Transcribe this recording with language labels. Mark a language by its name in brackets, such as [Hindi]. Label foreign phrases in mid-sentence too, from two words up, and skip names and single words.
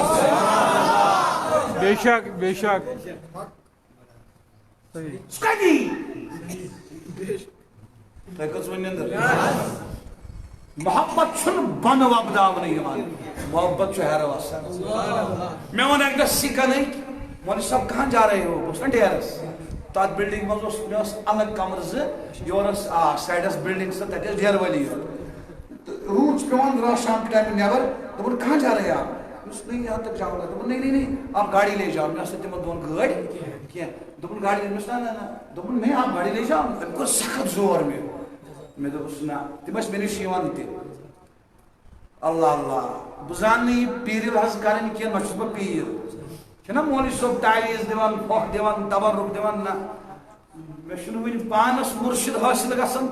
[Urdu] بے شک بے شک [Kashmiri] سکدی تۄہہِ کٔژ ؤنِو محبت چھُنہٕ بۄنہٕ وۄبداونہٕ یِوان محبت چھُ ہیرٕ وسان مےٚ ووٚن اَکہِ دۄہ سِکن أکۍ مولوی صٲب [Urdu] کہاں جا رہے ہو [Kashmiri] بہٕ اوسُس نا ڈیرس تتھ بلڈنگ منٛز اوس مےٚ اوس الگ کمرٕ زٕ یورٕ ٲس سایڈس بلڈنگ زٕ تتہِ ٲس ڈیرٕ وٲلی یوت تہٕ روٗد چھُ پیوان رات [Urdu] شام کے [Kashmiri] ٹایمہٕ نٮ۪بر دوٚپُن کہاں [Urdu] جا رہے آپ نہیں یہاں تک جاؤں گا [Kashmiri] دوٚپُن [Urdu] نہیں نہیں آپ گاڑی لے جاؤ [Kashmiri] مےٚ ٲس نہٕ تِمن دۄن گٲڑۍ کینٛہہ دوٚپُن گاڑی مےٚ دوٚپُس نہ نہ دوٚپُن [Urdu] نہیں آپ گاڑی لے جاؤ [Kashmiri] أمۍ کوٚر سخت زور مےٚ دوٚپُس نہ تِم ٲسۍ مےٚ نِش یِوان تہِ اللہ اللہ بہٕ زانہٕ نہٕ یہِ پیٖرِل حظ کرٕنۍ کینٛہہ نہ چھُس بہٕ پیٖر چھُنہ مولوی صٲب تعویٖز دِوان پھۄکھ دِوان تبرُک دِوان نہ مےٚ چھُنہٕ وٕنہِ پانس مُرشِد حٲصِل گژھان